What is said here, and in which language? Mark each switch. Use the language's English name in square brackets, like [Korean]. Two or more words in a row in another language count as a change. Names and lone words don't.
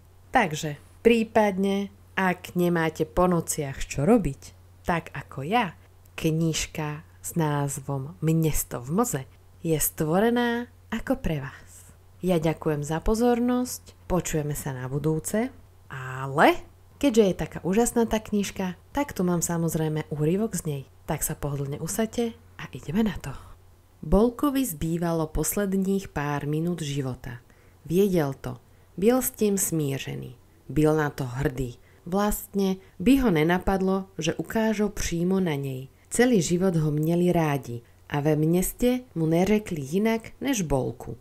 [Slovak] Takže, prípadne, ak nemáte po nociach čo robiť, tak ako ja, knižka s názvom Mesto v mlze je stvorená ako pre vás. Ja ďakujem za pozornosť, počujeme sa na budúce, ale keďže je taká úžasná tá knižka, tak tu mám samozrejme úryvok z nej. Tak sa pohodlne usaďte a ideme na to. [Czech] Bolkovi zbývalo posledních pár minút života. Věděl to, byl s tím smířený, byl na to hrdý. Vlastne by ho nenapadlo, že ukážou přímo na nej. Celý život ho měli rádi a ve městě mu neřekli jinak než Bolku.